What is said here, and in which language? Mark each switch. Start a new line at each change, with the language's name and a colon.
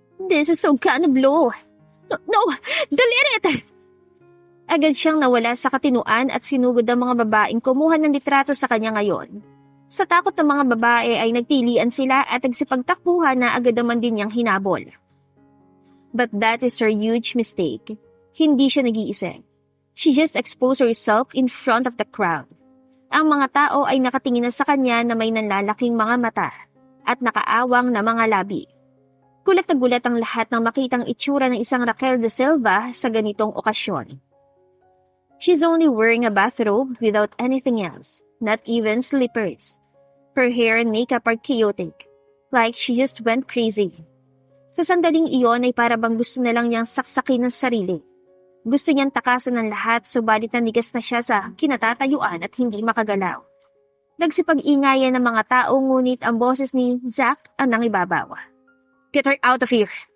English: This is so kind of low. No! Delete it!
Filipino: Agad siyang nawala sa katinuan at sinugod ang mga babaeng kumuha ng litrato sa kanya ngayon. Sa takot ng mga babae ay nagtilian sila at nagsipagtakbuhan na agad naman din niyang hinabol.
English: But that is her huge mistake.
Filipino: Hindi siya nag-iisip.
English: She just exposed herself in front of the crowd.
Filipino: Ang mga tao ay nakatingin na sa kanya na may nanlalaking mga mata at nakaawang na mga labi. Gulat na gulat ang lahat nang makitang itsura ng isang Raquel De Silva sa ganitong okasyon.
English: She's only wearing a bathrobe without anything else, not even slippers. Her hair and makeup are chaotic, like she just went crazy.
Filipino: Sa sandaling iyon ay para bang gusto na lang niyang saksakin ng sarili. Gusto niyang takasan ng lahat subalit nanigas na siya sa kinatatayuan at hindi makagalaw. Nagsipag-ingayan ng mga tao ngunit ang boses ni Zack ang nangibabaw.
English: Get her out of here!